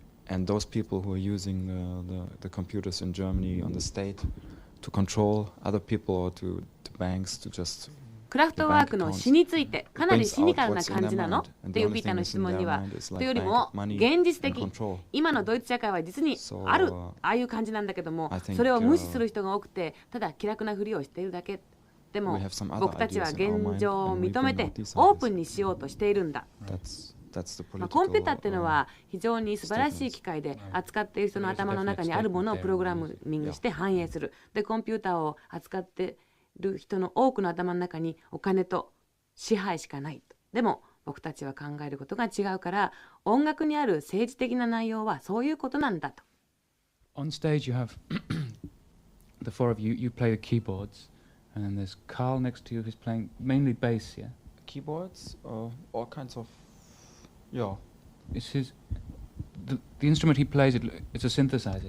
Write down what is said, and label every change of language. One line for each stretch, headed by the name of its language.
English: And those people who are using the computers in Germany on the state to control other people or to banks to just
Japanese: クラフトワークの詩についてかなりシニカルな感じなのっていうピーターの質問には、というよりも現実的、今のドイツ社会は実にあるああいう感じなんだけども、それを無視する人が多くてただ気楽なふりをしているだけ。でも僕たちは現状を認めてオープンにしようとしているんだ。コンピューターっていうのは非常に素晴らしい機械で、扱っている人の頭の中にあるものをプログラミングして反映する。でコンピューターを扱ってる人の多くの頭の中にお金と支配しかないと。でも僕たちは考えることが違うから、音楽にある政治的な内容はそういうことなんだと。
English: On stage you have the four of you, you play the keyboards, and then there's Carl next to you who's playing mainly bass, yeah? Keyboards, all kinds of, yeah. It's the instrument he plays, it's a synthesizer.